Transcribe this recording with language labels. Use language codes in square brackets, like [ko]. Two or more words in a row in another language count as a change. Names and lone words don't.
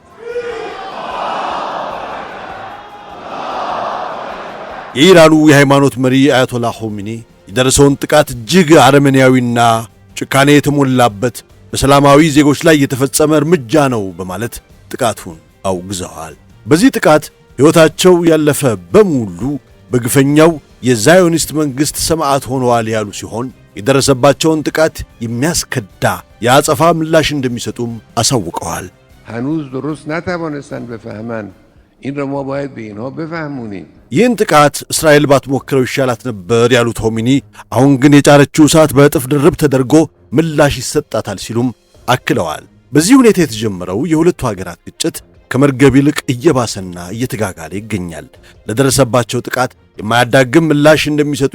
[am] የኢራኑ የሃይማኖት መሪ አያቶላህ ኾሜኒ የደረሰውን ጥቃት እጅግ አረመኔያዊና ጭካኔ የተሞላበት በሰላማዊ ዜጎች ላይ የተፈጸመ እርምጃ ነው በማለት ጥቃቱን አውግዘዋል። በዚህ ጥቃት ሕይወታቸው ያለፈ በሙሉ በግፈኛው የዛዮኒስት መንግሥት ሰማዕት ሆነዋል ያሉ ሲሆን የደረሰባቸውን ጥቃት የሚያስከዳ የአጸፋ ምላሽ እንደሚሰጡም አሳውቀዋል። [fa] هنوز درست نتوانستن بفهمن این رو ما باید به اینها بفهمونیم [am] ይህን ጥቃት እስራኤል ባትሞክረው ይሻላት ነበር ያሉት ኾሜኒ አሁን ግን የጫረችው እሳት በእጥፍ ድርብ ተደርጎ ምላሽ ይሰጣታል ሲሉም አክለዋል። በዚህ ሁኔታ የተጀመረው የሁለቱ ሀገራት ግጭት ከመርገብ ይልቅ እየባሰና እየተጋጋለ ይገኛል። ለደረሰባቸው ጥቃት የማያዳግም ምላሽ እንደሚሰጡ